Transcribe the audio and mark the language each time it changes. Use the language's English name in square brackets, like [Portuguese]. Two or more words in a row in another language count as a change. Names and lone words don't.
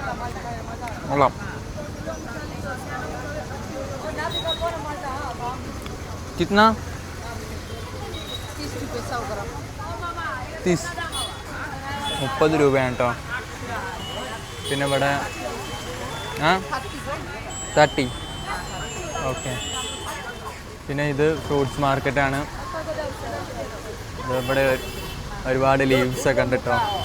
[Malayalam] കൊള്ളാം. [Hindi] कितना 30 रुपये 100 ग्राम [Malayalam] 30 30 രൂപയാണ് കേട്ടോ. പിന്നെ ഇവിടെ 30 ഓക്കെ. പിന്നെ ഇത് [English] fruits market. [Malayalam] ഇവിടെ ഒരുപാട് ലീവ്സ് ഒക്കെ ഉണ്ട് കേട്ടോ.